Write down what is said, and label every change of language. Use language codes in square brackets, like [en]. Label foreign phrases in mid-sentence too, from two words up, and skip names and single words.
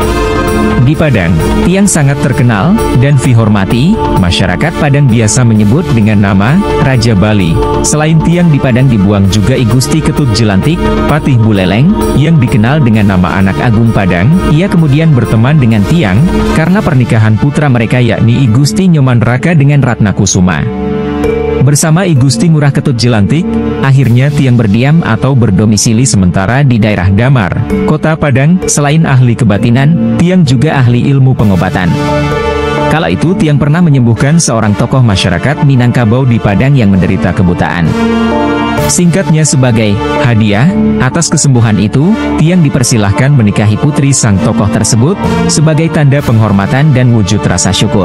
[id] Di Padang, Tiang sangat terkenal dan dihormati. Masyarakat Padang biasa menyebut dengan nama Raja Bali. Selain Tiang, di Padang dibuang juga I Gusti Ketut Jelantik, Patih Buleleng, yang dikenal dengan nama Anak Agung Padang. Ia kemudian berteman dengan Tiang karena pernikahan putra mereka yakni I Gusti Nyoman Raka dengan Ratna Kusuma. Bersama I Gusti Ngurah Ketut Jelantik, akhirnya Tiang berdiam atau berdomisili sementara di daerah Damar, Kota Padang. Selain ahli kebatinan, Tiang juga ahli ilmu pengobatan. Kala itu Tiang pernah menyembuhkan seorang tokoh masyarakat Minangkabau di Padang yang menderita kebutaan. Singkatnya, sebagai hadiah atas kesembuhan itu, Tiang dipersilahkan menikahi putri sang tokoh tersebut, sebagai tanda penghormatan dan wujud rasa syukur.